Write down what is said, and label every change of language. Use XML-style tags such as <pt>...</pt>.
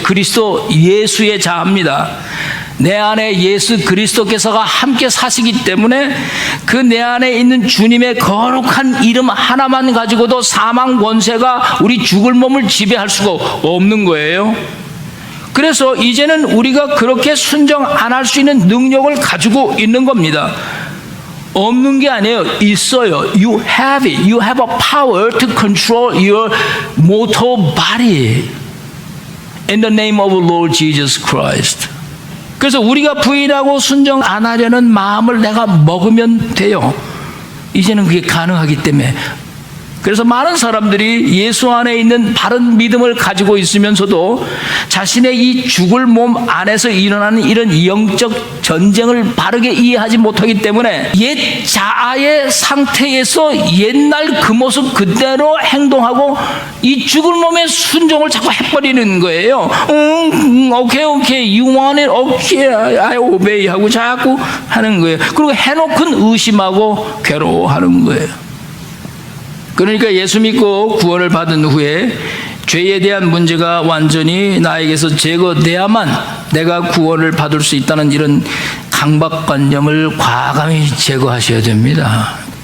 <ko>그리스도 예수의 자아입니다. 내 안에 예수 그리스도께서가 함께 사시기 때문에 그 내 안에 있는 주님의 거룩한 이름 하나만 가지고도 사망 권세가 우리 죽을 몸을 지배할 수가 없는 거예요. 그래서 이제는 우리가 그렇게 순종 안 할 수 있는 능력을 가지고 있는 겁니다. 없는 게 아니에요. 있어요.</ko> <en>You have it. You have a power to control your mortal body. In the name of Lord Jesus Christ.</en> <ko>그래서 우리가 부인하고 순종 안 하려는 마음을 내가 먹으면 돼요. 이제는 그게 가능하기 때문에. 그래서 많은 사람들이 예수 안에 있는 바른 믿음을 가지고 있으면서도 자신의 이 죽을 몸 안에서 일어나는 이런 영적 전쟁을 바르게 이해하지 못하기 때문에 옛 자아의 상태에서 옛날 그 모습 그대로 행동하고 이 죽을 몸의 순종을 자꾸 해버리는 거예요. 오케이,</ko> <en>you want it, okay, I obey</en> <ko>하고 자꾸 하는 거예요. 그리고 해놓고는 의심하고 괴로워하는 거예요. 그러니까 예수 믿고 구원을 받은 후에 죄에 대한 문제가 완전히 나에게서 제거돼야만 내가 구원을 받을 수 있다는 이런 강박관념을 과감히 제거하셔야 됩니다.</ko>